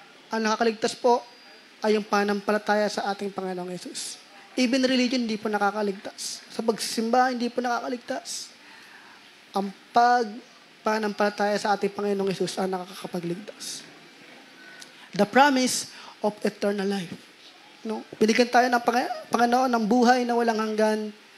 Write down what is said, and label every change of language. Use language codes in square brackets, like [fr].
[tl] Ang nakakaligtas po ay yung pananampalataya sa ating Panginoong Hesus. [en] Even religion, [tl] hindi po nakakaligtas. Sa pagsisimba, hindi po nakakaligtas. Ang pananampalataya sa ating Panginoong Hesus ang nakakapagligtas. [en] The promise of eternal life. No? [tl] Binigyan tayo ng Panginoon ng buhay na walang hanggan.